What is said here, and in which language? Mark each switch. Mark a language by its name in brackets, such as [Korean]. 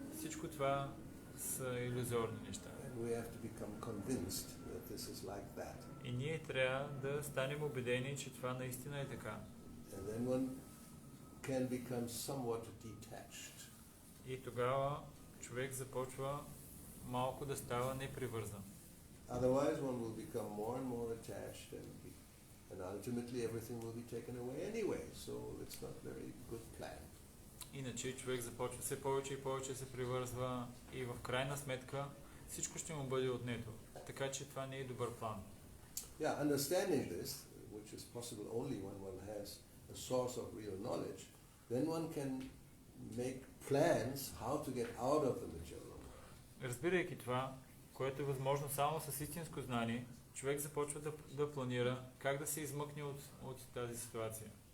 [Bulgarian] Всичко това са илюзорни неща. [English] And we have to become convinced that this is like that. [Bulgarian] И ние трябва да станем убедени, че това наистина е така. [English] And then one can become somewhat detached. [Bulgarian] И тогава човек започва малко да става непривързан. [English] Otherwise one will become more and more attached and ultimately everything will be taken away anyway. So it's not very good plan. [Bulgarian] Иначе човек започва все повече и повече се привързва и в крайна сметка всичко ще му бъде отнето. Така че това не е добър план. [English] Yeah, understanding this, which is possible only when one has a source of real knowledge, then one can make plans how to get out of the material world. [Bulgarian] Разбирайки това, което е възможно само с истинско знание, човек започва да планира как да се измъкне от тази ситуация.